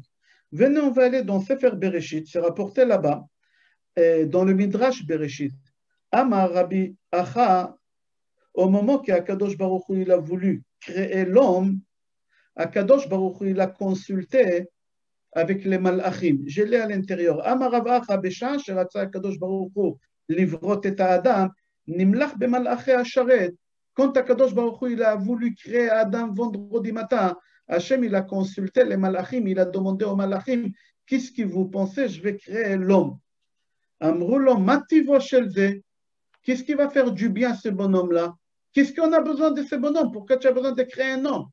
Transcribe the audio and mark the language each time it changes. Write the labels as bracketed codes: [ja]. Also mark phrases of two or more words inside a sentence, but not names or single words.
[fr] Venez, on va aller dans Sefer Bereshit, c'est rapporté là-bas, dans le Midrash Bereshit. [he] אמר רבי אחא, [fr] au moment qu' [he] הקדוש ברוך הוא [fr] il a voulu créer l'homme, [he] הקדוש ברוך הוא [fr] il a consulté avec les malachim. Je l'ai à l'intérieur. [he] אמר רב אחא בשעה, שרצה הקדוש ברוך הוא לברוא את אדם, נמלך במלאכי השרת. [fr] Quand [he] הקדוש ברוך הוא [fr] il a voulu créer Adam vendredi matin, Hachem il a consulté les malachim, il a demandé aux malachim, qu'est-ce que vous pensez, je vais créer l'homme. [he] אמרו לו מה טיבו של זה, [fr] qu'est-ce qui va faire du bien ce bonhomme-là? Qu'est-ce qu'on a besoin de ce bonhomme? Pourquoi tu as besoin de créer un homme?